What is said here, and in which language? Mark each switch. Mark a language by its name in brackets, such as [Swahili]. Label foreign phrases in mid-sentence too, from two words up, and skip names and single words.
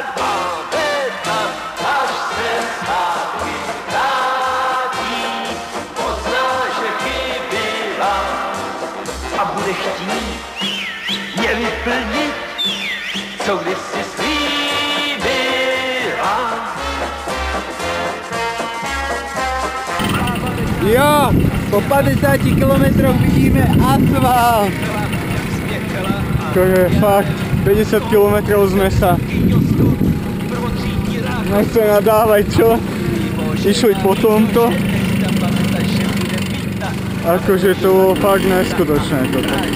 [Czech] Babeta, až se zpátky vrátí, pozná, že chybila a bude chtít mě vyplnit, co kdysi slíbila. [Slovak] Jo, po 50 kilometroch vidíme asfalt. Akože fakt, 50 kilometrov sme sa nechce nadávať, čo? Išli po tomto. Akože to bolo fakt neskutočné toto.